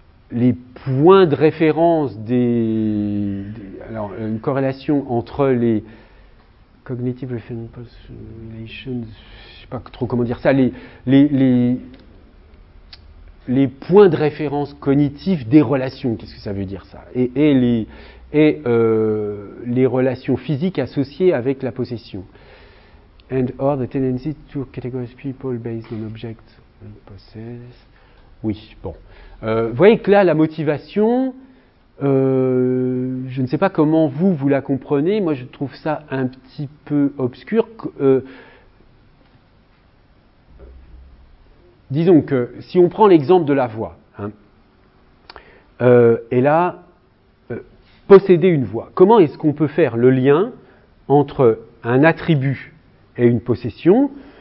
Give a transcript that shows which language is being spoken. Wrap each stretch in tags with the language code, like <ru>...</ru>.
<fr>les points de référence alors, une corrélation entre les</fr> <en>cognitive relations,</en> <fr>je ne sais pas trop comment dire ça, les points de référence cognitifs des relations, qu'est-ce que ça veut dire ça, et les relations physiques associées avec la possession.</fr> <en>And or the tendency to categorize people based on objects and possess.</en> <fr>Oui, bon. Vous voyez que là, la motivation, je ne sais pas comment vous la comprenez, moi je trouve ça un petit peu obscur. Disons que si on prend l'exemple de la voix, hein, et là, posséder une voix, comment est-ce qu'on peut faire le lien entre un attribut et une possession?</fr>